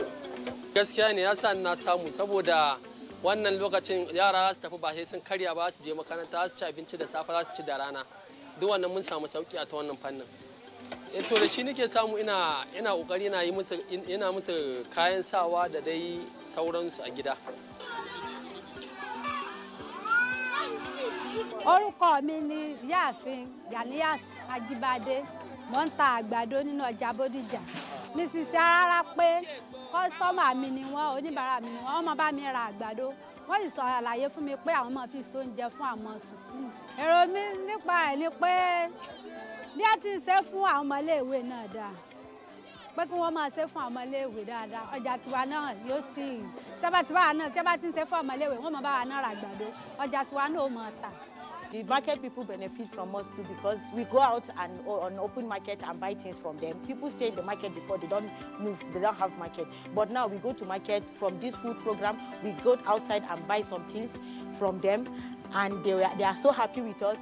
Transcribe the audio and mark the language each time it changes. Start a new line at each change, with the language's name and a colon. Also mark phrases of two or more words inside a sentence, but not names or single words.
Hausa: Gaskiya ne ya sa na samu, saboda wannan lokacin yara za su tafi ba sai sun karya ba, su je makaranta, za su ci abinci da safe, za su ci da rana. Duk wannan mun samu sauki a ta wannan fannin. To da shi nake samu ina kokari ina musu kayan sawa da dai sauransu a gida.
Yoruba: Orúkọ mi ni Ìyáàfin Ganiat Ajibade, mo ń ta àgbàdo nínú ọjà Bódìjà. Mi sì ṣe rárá pé kọ́sítọ́mà mi ni wọ́n, oníbàárà mi ni wọ́n máa bá mi ra àgbàdo. Wọ́n sì sọ àlàyé fún mi pé àwọn máa fi ṣe oúnjẹ fún àwọn sùkúrù. Èrò mi nípa ẹ̀ ni pé bí a ti ṣe fún àwọn ọmọléèwé náà dáa, pé kí wọ́n máa ṣe fún àwọn ọmọléèwé dáadáa, ọjà tiwa náà yóò sì tí a bá ti ń ṣe fún ọmọléèwé wọ́n máa bá wa náà ra àgbàdo, ọjà tiwa náà ó máa tà.
English: The market people benefit from us too, because we go out and on open market and buy things from them. People stay in the market before, they don't move, they don't have market. But now we go to market from this food program, we go outside and buy some things from them, and they are so happy with us.